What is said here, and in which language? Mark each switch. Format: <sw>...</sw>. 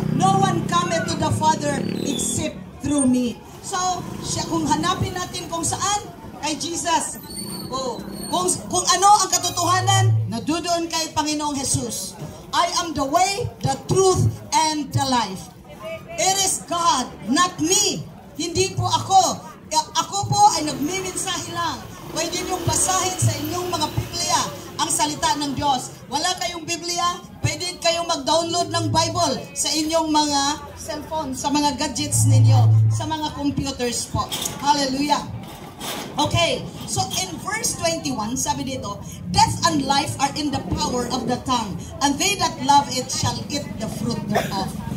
<en>No one cometh to the Father except through me.</en> <tl>So, kung hanapin natin kung saan, kay Jesus. Kung ano ang katotohanan, nadudoon kay Panginoong Jesus.</tl> <en>I am the way, the truth, and the life. It is God, not me. Hindi po ako.</en> <tl>Ako po ay nagmimensahe lang. Pwede niyong basahin sa inyong mga Biblia ang salita ng Diyos. Wala kayong Biblia, pwede kayong mag-download ng Bible sa inyong mga cellphone, sa mga gadgets ninyo, sa mga computers po. Hallelujah.</tl> <en>Okay, so in verse 21, sabi dito, death and life are in the power of the tongue, and they that love it shall eat the fruit thereof.</en>